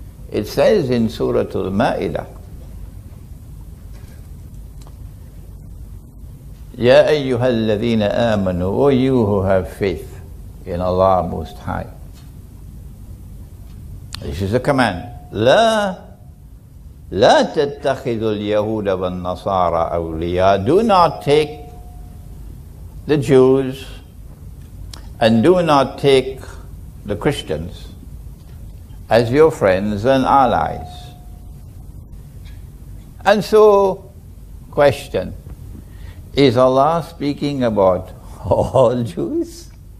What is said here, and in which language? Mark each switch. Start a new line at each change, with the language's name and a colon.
English: It says in Surah Al-Ma'idah,
Arabic: Ya ayyuhal ladhina amanu,
English: O you who have faith in Allah Most High. This is a command.
Arabic: لا تتخذوا اليهود والنصارى أولياء.
English: Do not take the Jews and do not take the Christians as your friends and allies. And so, question, is Allah speaking about all Jews?